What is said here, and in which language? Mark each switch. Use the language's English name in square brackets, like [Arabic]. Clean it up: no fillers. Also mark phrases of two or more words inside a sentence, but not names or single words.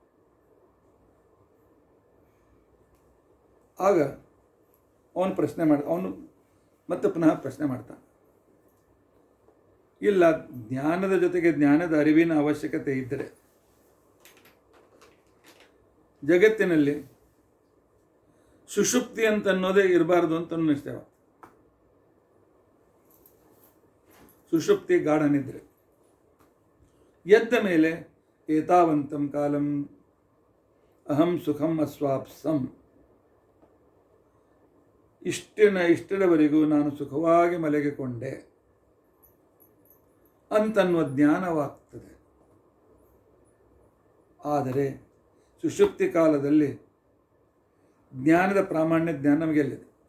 [Kannada] ಆಗ ಅವನು ಮತ್ತೆ ಪುನಃ ಪ್ರಶ್ನೆ ಮಾಡ್ತಾನೆ, ಇಲ್ಲ ಜ್ಞಾನದ ಜೊತೆಗೆ ಜ್ಞಾನದ ಅರಿವಿನ ಅವಶ್ಯಕತೆ ಇದ್ದರೆ ಜಗತ್ತಿನಲ್ಲಿ ಸುಷುಪ್ತಿ ಅಂತ ಅನ್ನೋದೇ ಇರಬಾರ್ದು ಅಂತ ನಿಶ್ಚಯ. ಸುಷುಪ್ತಿ ಗಾಢನಿದ್ರೆ ಎದ್ದ ಮೇಲೆ [Sanskrit] ಏತಾವಂತಂ ಕಾಲಂ ಅಹಂ ಸುಖಂ ಅಸ್ವಾಪ್ಸಂ, [Kannada] ಇಷ್ಟರವರೆಗೂ ನಾನು ಸುಖವಾಗಿ ಮಲಗಿಕೊಂಡೆ ಅಂತನ್ನುವ ಜ್ಞಾನವಾಗ್ತದೆ. ಆದರೆ ಸುಷುಪ್ತಿ ಕಾಲದಲ್ಲಿ ಜ್ಞಾನದ ಪ್ರಾಮಾಣ್ಯ ಜ್ಞಾನ ನಮಗೆಲ್ಲಿದೆ?